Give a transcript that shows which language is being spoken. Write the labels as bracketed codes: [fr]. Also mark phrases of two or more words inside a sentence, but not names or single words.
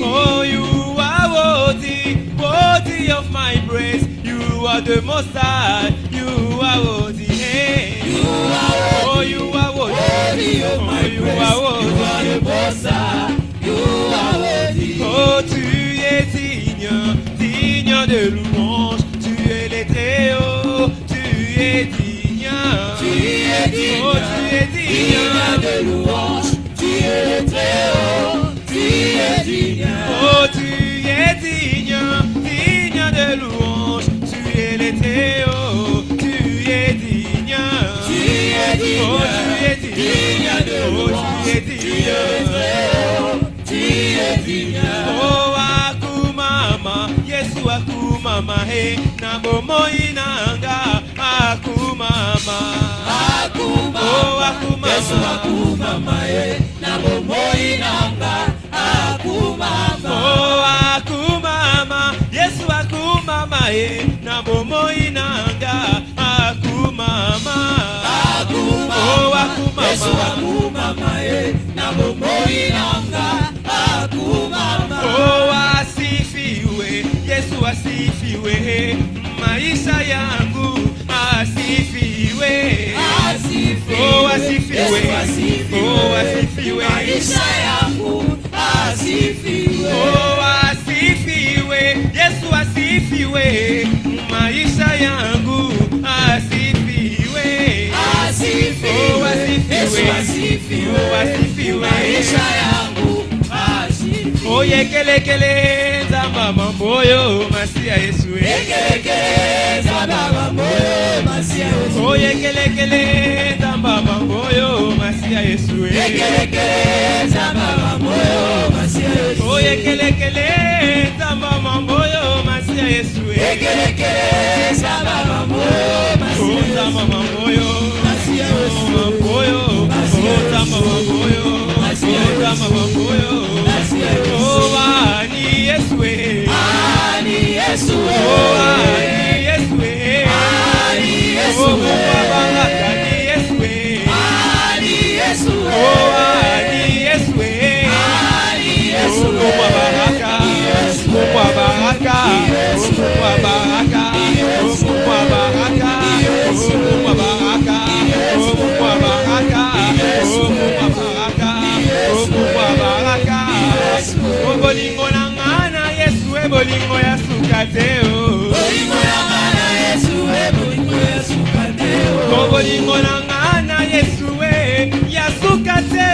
[en] Oh, you are worthy. Worthy of my praise. You are the most high. You are worthy. Hey. You are worthy. Oh, you are worthy of my praise. You are worthy. You are the most high. You are worthy. [fr] Oh, tu es digne de louange. Tu es très haut, tu es digne. Tu es digne, oh, tu es digne de louange. Tu es très haut, tu es digne. Oh, tu es digne de louange. Tu es très haut, tu es digne. Tu es digne, oh, tu es digne de louange. Tu es digne, tu es digne. Oh, [ln] akumama, Yesu akumama, he, na bomoi nanga, akumama. Akumama, oh, akumama, Yesu akumama, he, na bomoi nanga, akumama. Oh, akumama, Yesu akumama, he, na bomoi nanga, akumama. Akumama, oh, akumama, Yesu akumama, he, na bomoi nanga, akumama. [sw] Oh, asifiwe, Yesu asifiwe, maisha yangu asifiwe. Oh, asifiwe, oh, asifiwe, maisha yangu asifiwe. Oh, asifiwe, Yesu asifiwe, maisha yangu asifiwe. Asifiwe, oh, asifiwe, oh, asifiwe, maisha yangu asifiwe. [ln] Oh, yekelekele nzamba mamboyo masia Yesu. Yekelekele nzamba mamboyo masia Yesu. Oh, yekelekele nzamba mamboyo masia Yesu. Yekelekele nzamba mamboyo masia Yesu. Oh, yekelekele nzamba mamboyo masia Yesu. Yekelekele nzamba mamboyo masia Yesu. Nzamba mamboyo masia Yesu. Mamboyo, nzamba mamboyo masia Yesu. Nzamba mamboyo. [sw] Oh, ani Yesu, ani Yesu, oh, ani Yesu, ani Yesu, oh, baraka ni Yesu, ani Yesu, oh, ani Yesu, ani Yesu, oh, baraka, oh, baraka, oh, baraka, oh, baraka, oh, baraka, oh, baraka, [ln] bolingo na ngana Yesu e bolingo ya sukateo. Bolingo na ngana Yesu e bolingo ya sukateo. Bolingo na ngana Yesu e ya sukateo.